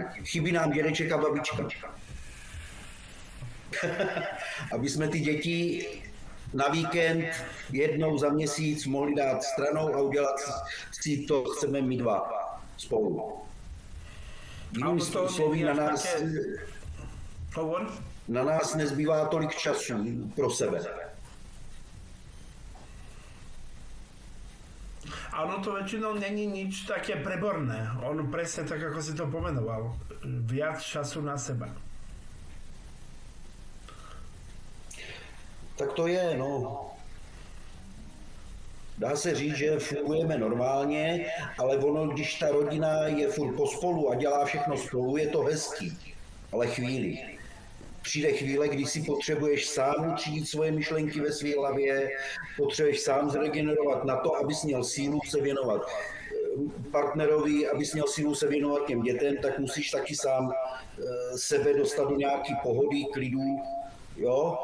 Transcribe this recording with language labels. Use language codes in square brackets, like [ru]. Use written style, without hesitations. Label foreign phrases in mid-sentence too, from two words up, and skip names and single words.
[cs] Chybí nám dědeček a babička. Aby jsme ty děti na víkend jednou za měsíc mohli dát stranou a udělat si to, chceme my dva spolu. Jinými slovy, na nás nezbývá tolik času pro sebe. [sk] A ono to väčšinou není nič také preborné. On presne tak, ako si to pomenoval. Viac času na seba. Tak to je, no. [cs] Dá se říct, že fungujeme normálně, ale ono, když ta rodina je furt pospolu a dělá všechno spolu, je to hezký, ale chvíli. Přijde chvíle, kdy si potřebuješ sám utřídit svoje myšlenky ve své hlavě, potřebuješ sám zregenerovat na to, abys měl sílu se věnovat partnerovi, abys měl sílu se věnovat těm dětem, tak musíš taky sám sebe dostat do nějaký pohody, klidu, jo?